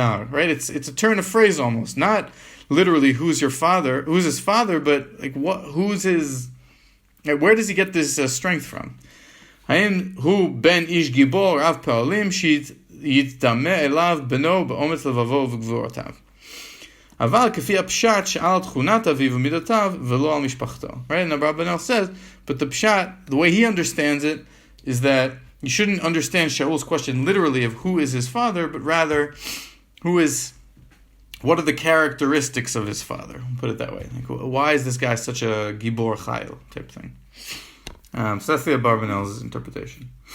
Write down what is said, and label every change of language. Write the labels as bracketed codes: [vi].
[en] Right, it's a turn of phrase almost, not literally who's his father, but where does he get this strength from? [he] Hu ben ish gibor rav pa'olim שיתדמה אליו בנו באומץ לבבו וגבורותיו. אבל כפי הפשט שעל תכונת אביו ומידותיו ולא על משפחתו. [en] Right? And Abrabanel says, but the pshat, the way he understands it, is that you shouldn't understand Shaul's question literally of who is his father, but rather, what are the characteristics of his father? Put it that way. Why is this guy such a gibor chayil type thing? So that's the Abarbanel's interpretation.